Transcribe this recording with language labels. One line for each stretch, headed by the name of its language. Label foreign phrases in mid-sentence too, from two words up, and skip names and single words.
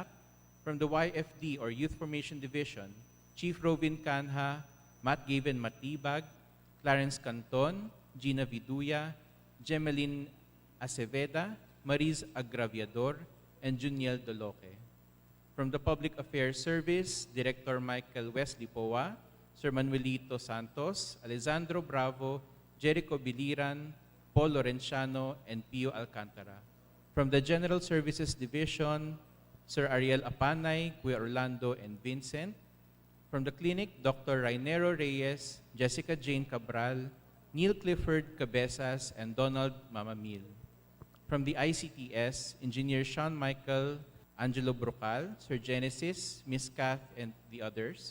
English: From the YFD or Youth Formation Division, Chief Robin Canha, Matt Gaven Matibag, Clarence Canton, Gina Viduya, Gemeline Aceveda, Mariz Agraviador, and Juniel Doloque. From the Public Affairs Service, Director Michael Wesley Poa, Sir Manuelito Santos, Alessandro Bravo, Jericho Biliran, Paul Lorenciano, and Pio Alcantara. From the General Services Division, Sir Ariel Apanay, Kuya Orlando, and Vincent. From the Clinic, Dr. Rainero Reyes, Jessica Jane Cabral, Neil Clifford Cabezas, and Donald Mamamil. From the ICTS, Engineer Sean Michael, Angelo Brocal, Sir Genesis, Miss Kath, and the others.